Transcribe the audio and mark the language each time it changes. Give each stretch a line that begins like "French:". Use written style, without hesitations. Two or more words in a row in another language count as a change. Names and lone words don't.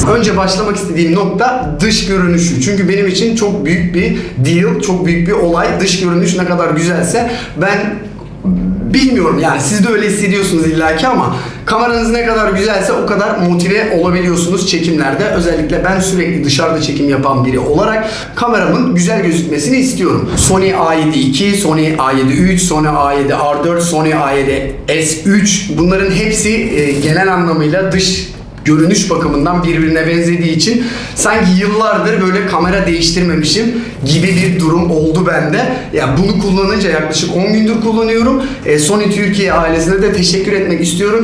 Turkish: Önce başlamak istediğim nokta dış görünüşü. Çünkü benim için çok büyük bir deal, çok büyük bir olay. Dış görünüş ne kadar güzelse ben bilmiyorum yani siz de öyle hissediyorsunuz illaki ama kameranız ne kadar güzelse o kadar motive olabiliyorsunuz çekimlerde. Özellikle ben sürekli dışarıda çekim yapan biri olarak kameramın güzel gözükmesini istiyorum. Sony A7 II, Sony A7 III, Sony A7 R4, Sony A7 S3 bunların hepsi genel anlamıyla dış görünüş bakımından birbirine benzediği için sanki yıllardır böyle kamera değiştirmemişim gibi bir durum oldu bende. Ya bunu kullanınca yaklaşık 10 gündür kullanıyorum. Sony Türkiye ailesine de teşekkür etmek istiyorum.